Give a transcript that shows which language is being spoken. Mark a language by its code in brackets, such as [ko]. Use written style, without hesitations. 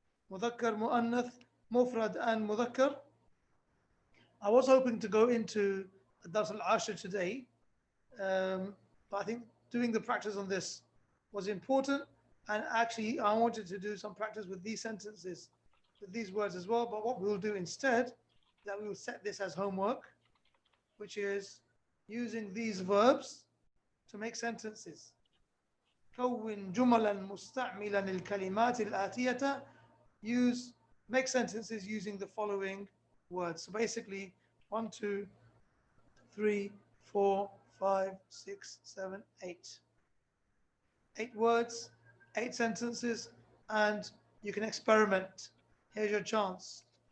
[ar] مذكر, مؤنث, مفرد and مذكر. [en] I was hoping to go into Dars al-Ashir today, but I think doing the practice on this was important, and actually I wanted to do some practice with these sentences, with these words as well. But what we'll do instead, that we will set this as homework, which is using these verbs to make sentences. [ar] كون جملا مستعملا الكلمات الآتية. [en] Make sentences using the following words. So basically 1, 2, 3, 4, 5, 6, 7, 8. 8 words, 8 sentences, and you can experiment. Here's your chance.